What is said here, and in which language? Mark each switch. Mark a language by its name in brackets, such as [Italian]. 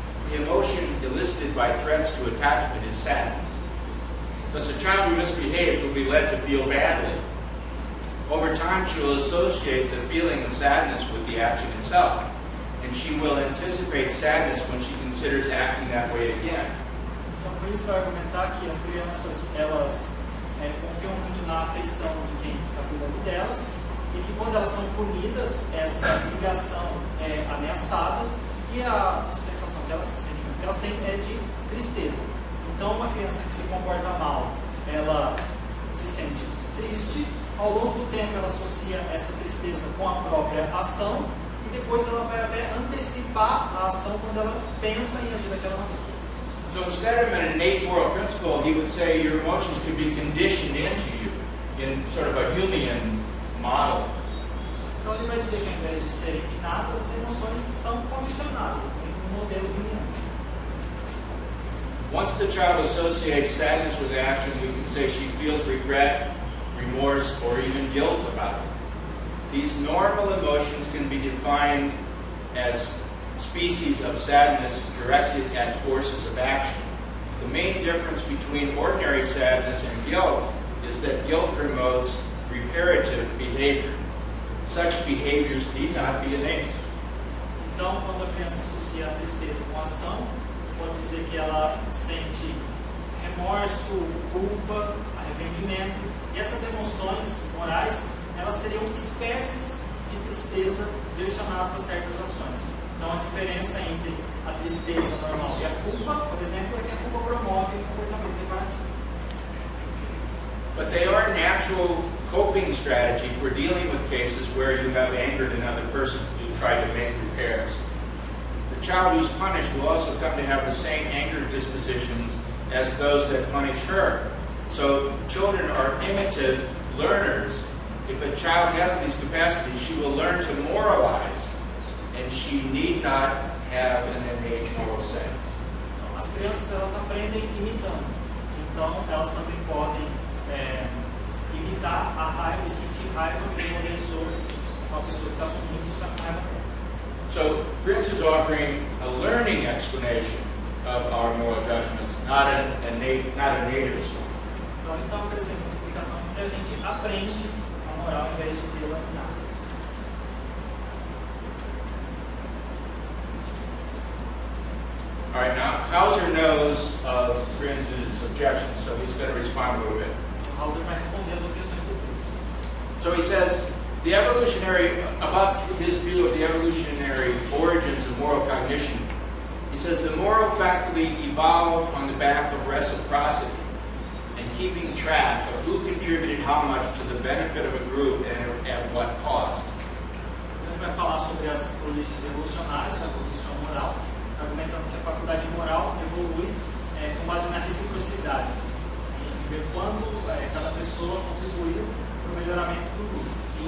[English] The emotion elicited by threats to attachment is sadness. Thus, a child who misbehaves will be led to feel badly. Over time, she will associate the feeling of sadness with the action itself, and she will anticipate sadness when she considers acting that way again. [Portuguese] Então, por isso vai argumentar que as crianças, elas confiam muito na afeição de quem está cuidando delas, e que quando elas são punidas, essa ligação é ameaçada e a sensação que elas, o sentimento que elas têm é de tristeza. Então, uma criança que se comporta mal, ela se sente triste, ao longo do tempo ela associa essa tristeza com a própria ação e depois ela vai até antecipar a ação quando ela pensa em agir daquela maneira. [English] So instead of an innate moral principle, he would say your emotions can be conditioned into you in sort of a Humean model. [Portuguese] Então ele vai dizer que ao invés de serem inatas, as emoções são condicionadas em um modelo Humeano. [English] Once the child associates sadness with action, we can say she feels regret, remorse, or even guilt about it. These normal emotions can be defined as species of sadness directed at courses of action. The main difference between ordinary sadness and guilt is that guilt promotes reparative behavior. Such behaviors need not be innate. [Portuguese] Então, quando a criança associa a tristeza com a ação, pode dizer que ela sente remorso, culpa, arrependimento. E essas emoções morais, elas seriam espécies de tristeza direcionadas a certas ações. Então, a diferença entre a tristeza normal e a culpa, por exemplo, é que a culpa promove o comportamento reparativo. [English] But they are natural coping strategy for dealing with cases where you have angered another person who tried to make repairs. The child who's punished will also come to have the same anger dispositions as those that punish her. So children are imitative learners. If a child has these capacities, she will learn to moralize, and she need not have an innate moral sense. [Portuguese] As crianças, elas aprendem imitando. Então, elas também podem imitar a raiva e sentir raiva dos agressores, uma pessoa que está punindo isso com raiva. [English] So Prince is offering a learning explanation of our moral judgments, not a nativist one. [Portuguese] Então, ele está oferecendo uma explicação de que a gente aprende a moral ao invés de tê-la inata. [English] All right, now Hauser knows of Prince's objections, so he's going to respond a little bit. [Portuguese] Hauser vai responder as objeções do Prince. [English] So he says, about his view of the evolutionary origins of moral cognition, he says the moral faculty evolved on the back of reciprocity and keeping track of who contributed how much to the benefit of a group and at what cost. [Portuguese] Ele vai falar sobre as origens evolucionárias da cognição moral, argumentando que a faculdade moral evolui com base na reciprocidade, em ver quando cada pessoa contribuiu para o melhoramento do grupo.